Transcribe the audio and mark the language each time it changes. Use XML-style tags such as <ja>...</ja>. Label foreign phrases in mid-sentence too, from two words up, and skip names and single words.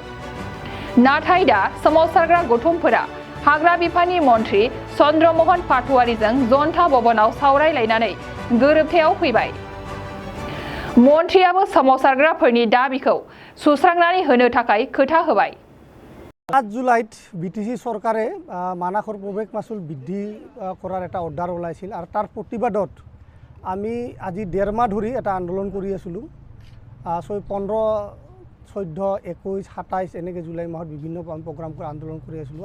<brx>नाथाय दा सोमावसारग्रा गौथुमफोरा हाग्रा बिफाननि मन्थ्रि चन्द्रमोहन पाटवारीजों जनता भवनाव सावरायलायनानै गोरोबथायाव फैबाय। मन्थ्रियाबो सोमावसारग्राफोरनि दाबिखौ सुस्रांनानै होनो थाखाय खोथा होबाय।</brx> <as>7 জুলাইত বিটিসি সরকারে মানাসৰ প্ৰৱেশ মাচুল বৃদ্ধি কৰাৰ এটা অৰ্ডাৰ ওলাইছিল আৰু তাৰ প্ৰতিবাদত আমি আজি 1.5 মাহ ধৰি এটা আন্দোলন কৰি আছিলোঁ। 15, 14, 21, 27 এনেকৈ জুলাই মাহত বিভিন্ন প্ৰগ্ৰাম কৰি আন্দোলন কৰি আছিলোঁ।</as>